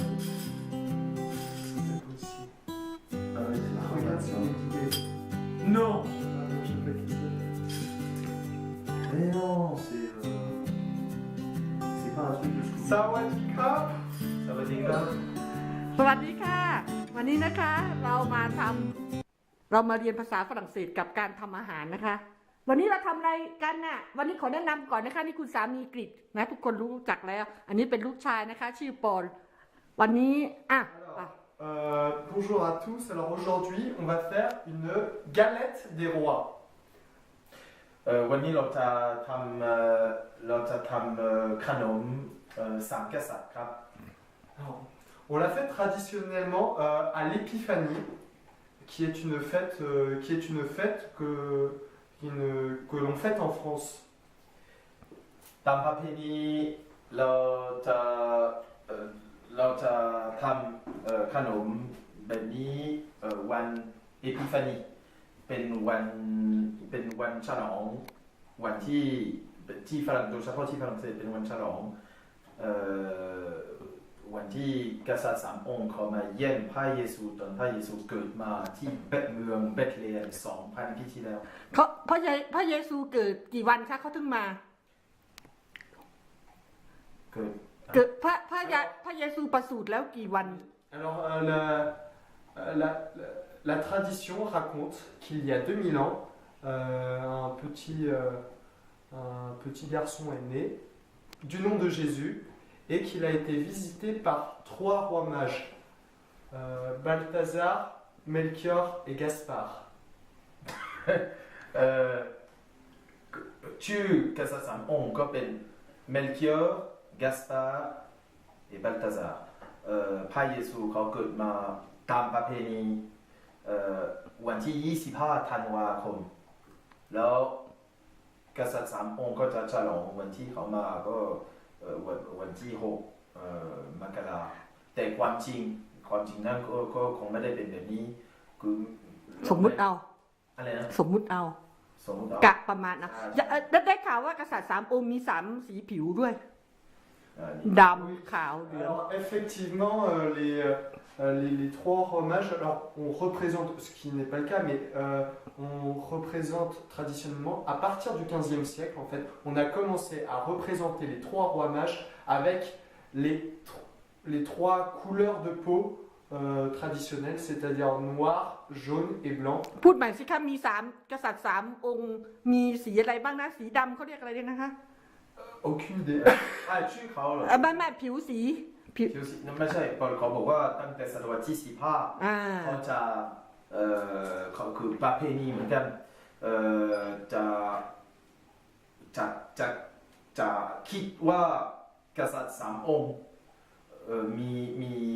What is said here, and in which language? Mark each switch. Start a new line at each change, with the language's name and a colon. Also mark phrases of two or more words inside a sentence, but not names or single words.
French: C'est possible. Ah oui, Regarde c'est son équipé. Non. Ah non, je sais pas qui c'est. Mais non, c'est pas un truc de Scooby. Sawadika. Ça va des gars.
Thai: สวัสดีค่ะ วันนี้นะคะเรามาเรียนภาษาฝรั่งเศสกับการทำอาหารนะคะ วันนี้เราทำอะไรกันน่ะวันนี้ขอแนะนำก่อนนะคะนี่คุณสามีกฤษนะทุกคนรู้จักแล้ว อันนี้เป็นลูกชายนะคะ ชื่อปอนวันนี้
French: Bonjour à tous. Alors aujourd'hui, on va faire une galette des rois.
Thai: วันนี้เราจะทำขนมสามกษัตริย์ครับ
French: Alors, on l'a fait traditionnellement à l'Épiphanie, qui est une fête que l'on fête en France.
Thai: ตามประเพณีเราจะทำขนมแบบนี้วันเอพิฟานีเป็นวันฉลองวันที่ฝรั่งโดยเฉพาะที่ฝรั่งเศสเป็นวันฉลองวันที่กษัตริย์สามองค์เขามาเยี่ยมพระเยซูตอนพระเยซูเกิดมาที่เมืองเบธเลเฮม 2,000 ปีที่แล้ว พระเยซูเกิดกี่วันคะเขาถึงมาเกิดพระเยซูประสูติแล้วกี่วัน
French: Alors la tradition raconte qu'il y a 2000 ans, un petit garçon est né du nom de Jésus et qu'il a été visité par 3 rois mages, Balthazar, Melchior et Gaspard.
Thai: ชื่อกษัตริย์สามองค์ก็เป็นเมลคิอร์กาสปาร์และบัลตาซาร์พระเยซูเขาเกิดมาตามประเพณีวันที่25 ธันวาคมแล้วกษัตริย์สามองค์ก็จะฉลองวันที่เขามาก็วันที่6 มกราแต่ความจริงนั้นก็คงไม่ได้เป็นแบบนี้คือ สมมุติเอา อะไรนะ สมมุติเอากะประมาณนะได้ข่าวว่ากษัตริย์สามองค์มี3สีผิวด้วยดำขาวเหลือง
French: Alors effectivement les 3 rois mages, alors on représente, ce qui n'est pas le cas, mais on représente traditionnellement à partir du 15e siècle en fait, on a commencé à représenter les 3 rois mages avec les 3 couleurs de peau traditionnelles, c'est-à-dire noir, jaune et blanc.
Thai: พูดใหม่สิคะมี3กษัตริย์3องค์มีสีอะไรบ้างนะสีดำเขาเรียกอะไรเนี่ยนะคะ
French: Aucune idée.
Thai: ชื่อเขาเหรอ ไม่ผิวสี ไม่ใช่เขาบอกว่าตั้งแต่ศตวรรษที่15เขาจะเขาคือประเพณีเหมือนกันจะคิดว่ากษัตริย์3 องค์มี